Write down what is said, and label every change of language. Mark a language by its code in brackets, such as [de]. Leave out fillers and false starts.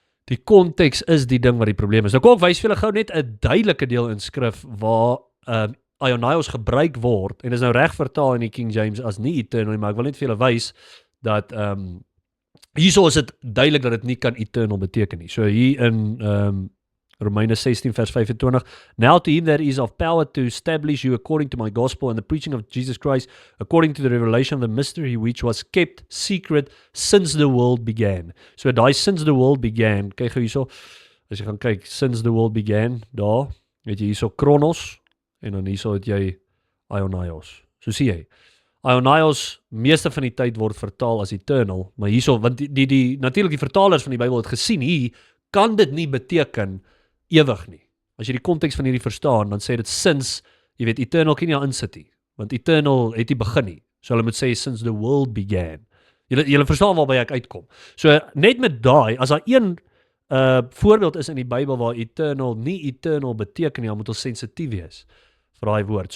[af] Die konteks is die ding wat die probleem is. Nou kom ek wys vir julle gou net 'n duidelike deel in skrif waar aionios gebruik word, en is nou reg vertaal in die King James as nie eternal, maar ek wil net vir julle wys dat hierso is dit duidelik dat dit nie kan eternal beteken nie. [en] So hier in Romeine 16 vers 25, now to him that is of power to establish you according to my gospel and the preaching of Jesus Christ, according to the revelation of the mystery which was kept secret since the world began. [af] So daai [en] since the world began, [af] kyk hierso, as jy gaan kyk, since the world began, daar, het jy hierso Chronos, en dan hierso het jy aionios. So sien jy, aionios meeste van die tyd word vertaal as eternal, maar hierso, want natuurlik die vertalers van die Bybel het gesien, hier kan dit nie beteken ewig nie. As jy die konteks van hierdie verstaan, dan sê dit since, jy weet, eternal kan nie daar insit nie, want eternal het nie begin nie. So hulle moet sê [en] since the world began. [af] Julle verstaan waarby ek uitkom. So net met daai, as daar een voorbeeld is in die Bybel waar eternal nie eternal beteken nie, dan moet ons sensitief wees vir daai woord.